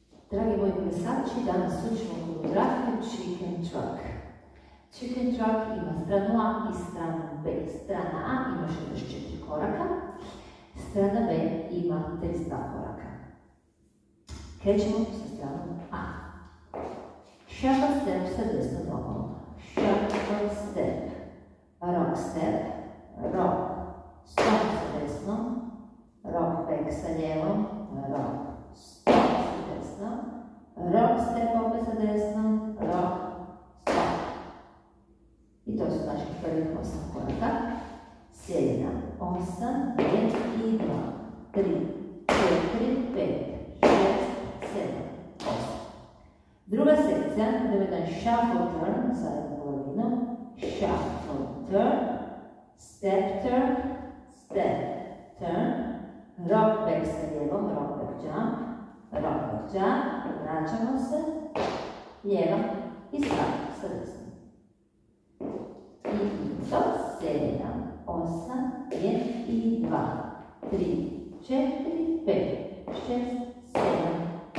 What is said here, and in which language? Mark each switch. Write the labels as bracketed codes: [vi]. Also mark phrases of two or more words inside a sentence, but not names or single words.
[hr] Dragi moji plesači, danas učimo koreografiju Chicken Truck. Chicken Truck ima stranu A i stranu B. Strana A ima 64 koraka, strana B ima 32 koraka. Krećemo sa stranom A. [en] Shuffle step [hr] sa desnom nogom. [en] Shuffle step, rock step, rock, stop [hr] sa desnom, [en] rock back [hr] sa lijevom, [en] rock, stop [hr] sa desnom, [en] rock step [hr] opet sa desnom, [en] rock, stop. [hr] I to su naših prvih 8 koraka. 7, 8, 5 i 2, 3, 4, 5, 6, 7, 8. Druga sekcija, idemo jedan [en] shuffle turn [hr] sa jednom polovinom. [en] Shuffle turn, step turn, step turn, rock back [hr] sa lijevom, [en] rock back jump, [hr] vraćamo se, lijeva i stavimo sa desnom. I to 7, 8, 1 i 2, 3, 4, 5, 6, 7, 8.